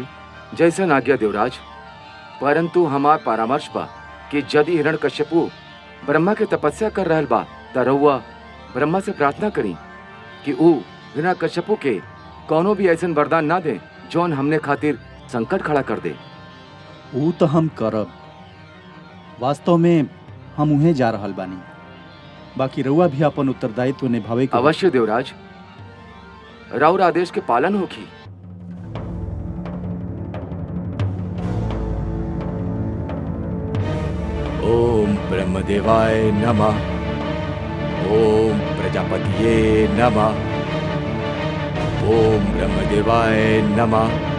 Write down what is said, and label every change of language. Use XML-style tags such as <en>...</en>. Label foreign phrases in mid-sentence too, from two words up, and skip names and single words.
<bho>जैसन आज्ञा देवराज, परंतु हमार परामर्श बा कि यदि हिरण्यकश्यपु ब्रह्मा के तपस्या कर रहल बा त रहुआ ब्रह्मा से प्रार्थना करी कि ऊ हिरण्यकश्यपु के कौनो भी ऐसन वरदान ना दे जौन हमने खातिर संकट खड़ा कर दे। ऊ तो हम करब। वास्तव में हम उहे जा रहल बानी। बाकी रउआ भी अपन उत्तरदायित्व निभावे के अवश्य देवराज, राउर आदेश के पालन होगी।</bho> <sa>ओम ब्रह्मदेवाय नमः। ओम प्रजापतिये नमः। ओम ब्रह्मदेवाय नमः।</sa>